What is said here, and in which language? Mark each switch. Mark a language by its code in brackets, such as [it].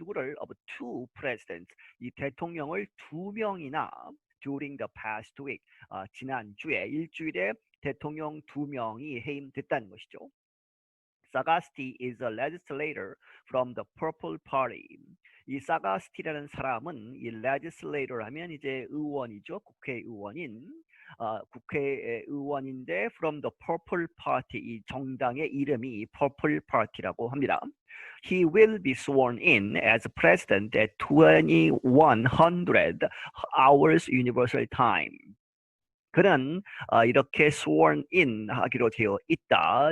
[ko] 누구를 [en] of two presidents [ko] 이 대통령을 두 명이나 [en] during the past week [ko] 지난주에 일주일에 대통령 두 명이 해임됐다는 것이죠. [en] Sagasti is a legislator from the Purple Party. [ko] 이 사가스티라는 사람은 이 legislator 하면 이제 의원이죠. 국회의원인 국회의원인데 [en] from the Purple Party [ko] 이 정당의 이름이 Purple Party라고 합니다. [en] He will be sworn in as president at 2100 hours Universal Time. [ko] 그는 이렇게 [en] sworn in [ko] 하기로 되어 있다.